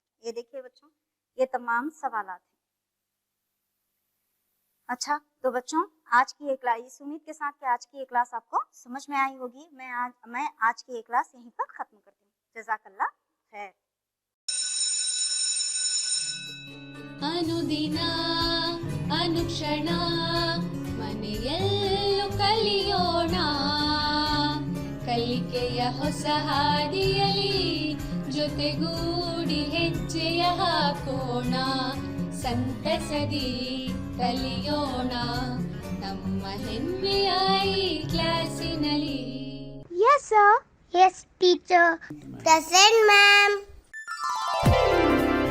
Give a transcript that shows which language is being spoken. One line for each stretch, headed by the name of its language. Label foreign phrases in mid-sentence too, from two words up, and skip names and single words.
Hindi: ये देखिए बच्चों, ये तमाम सवालात हैं। अच्छा, तो बच्चों, आज की ये क्लास, इस उम्मीद के साथ कि आज की ये क्लास आपको समझ में आई होगी, मैं आज की ये क्लास यहीं पर खत्म करती हूँ।
Arabic: جزاك الله خير.
Kannada: ಅನುದಿನ ಅನುಕ್ಷಣ ಮನೆಯಲ್ಲೂ ಕಲಿಯೋಣ, ಕಲಿಕೆಯ ಹೊಸ ಹಾದಿಯಲಿ ಜೊತೆಗೂಡಿ ಹೆಜ್ಜೆಯ ಹಾಕೋಣ, ಸಂತಸದಿ ಕಲಿಯೋಣ ನಮ್ಮ ಹೆಮ್ಮೆಯ ಈ ಕ್ಲಾಸಿನಲ್ಲಿ.
English: Yes, sir. Yes, teacher. Present, ma'am.